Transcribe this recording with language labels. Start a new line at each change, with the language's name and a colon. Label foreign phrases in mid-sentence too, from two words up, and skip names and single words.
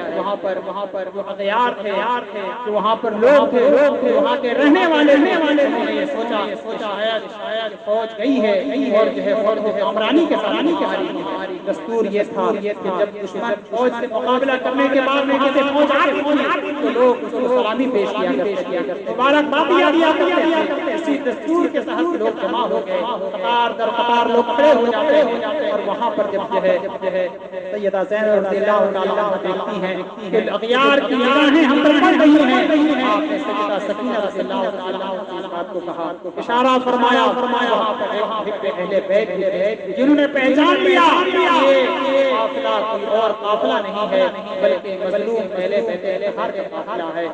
Urdu: وہاں پر جو اغیار تھے، جو وہاں پر لوگ تھے، وہاں کے رہنے والے انہوں نے یہ سوچا شاید فوج گئی ہے اور جو ہے فوج کو کامرانی کے ساتھ ہماری دستور یہ تھا کہ جب دشمن فوج سے مقابلہ کرنے کے بعد وہاں سے فوج آتی تھی تو لوگ اس کو سلامی پیش کیا کرتے، مبارکباد دیا کرتے۔ اسی دستور کے تحت لوگ جمع ہو گئے، قطار در قطار لوگ کھڑے ہو جاتے ہیں اور وہاں پر جب جو ہے سیدہ زینب
Arabic: رضی اللہ تعالیٰ عنہا
Urdu: دیکھتی ہیں کہ اغیار کی نگاہیں ہم پر پڑ رہی ہیں، آپ نے سیدہ سکینہ
Arabic: رضی اللہ تعالیٰ عنہا
Urdu: کی اس بات کو کہا، اشارہ فرمایا وہاں پر اہل بیت تھے جنہوں نے پہچان لیا یہ قافلہ کوئی اور قافلہ نہیں ہے بلکہ مظلوم اہل بیت اطہار کا قافلہ ہے۔